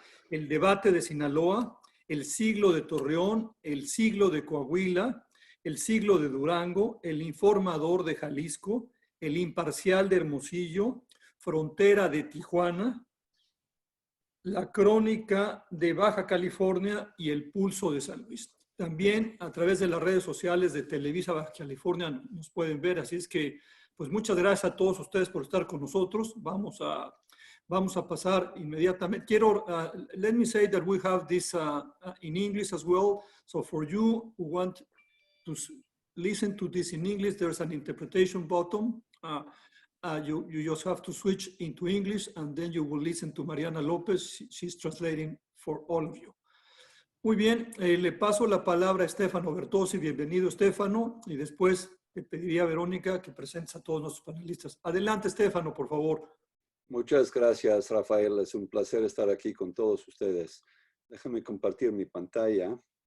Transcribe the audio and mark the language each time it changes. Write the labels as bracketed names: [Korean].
[Spanish] El Debate de Sinaloa, El Siglo de Torreón, El Siglo de Coahuila, El Siglo de Durango, El Informador de Jalisco, El Imparcial de Hermosillo, Frontera de Tijuana, La Crónica de Baja California y El Pulso de San Luis. También a través de las redes sociales de Televisa Baja California nos pueden ver, así es que pues muchas gracias a todos ustedes por estar con nosotros. Vamos a pasar inmediatamente. [English] Let me say that we have this in English as well. So for you who want to listen to this in English, there's an interpretation button. You just have to switch into English, and then you will listen to Mariana López. She's translating for all of you. [Spanish] Muy bien, le paso la palabra a Stefano Bertozzi. Bienvenido, Stefano. Y después le pediría a Verónica que presente a todos nuestros panelistas. Adelante, Stefano, por favor. Muchas gracias, Rafael. Es un placer estar aquí con todos ustedes. Déjame compartir mi pantalla.